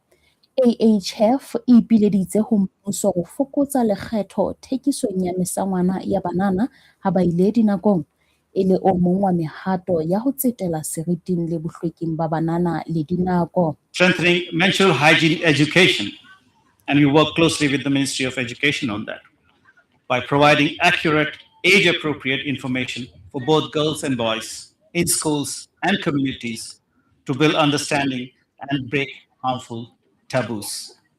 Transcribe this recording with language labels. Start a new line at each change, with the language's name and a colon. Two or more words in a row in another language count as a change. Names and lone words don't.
Southern Sotho: AHF e ipileditse ho mmuso ho fokotsa lekgetho thekisong ya mesangwana ya banana ha ba ile dinakong, e le o mong wa mehato ya ho tsetela seriting le bohlweking ba banana le dinako.
English: Strengthening menstrual hygiene education, and we work closely with the Ministry of Education on that by providing accurate, age-appropriate information for both girls and boys in schools and communities to build understanding and break harmful taboos.